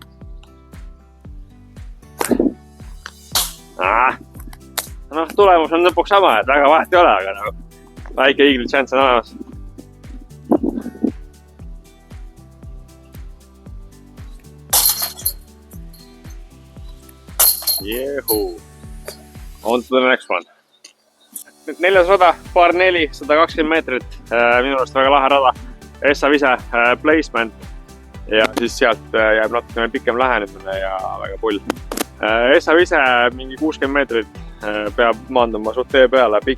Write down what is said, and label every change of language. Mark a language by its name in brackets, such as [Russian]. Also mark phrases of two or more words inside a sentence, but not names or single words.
[Estonian] No, tulemus on lõpuks sama, et väga vahet ei ole, aga nagu väike [English] eagle chance [Estonian] on olemas. Jehu. [English] On to the next one. [Estonian] Nüüd 400, paar 4, 120 meetrit. Minu arust väga lahe rada. Eesavise [English] placement. [Estonian] Ja siis sealt jääb natukene pikem lähenemine ja väga pull. Eesavise mingi 60 meetrit peab maanduma suht tee peale.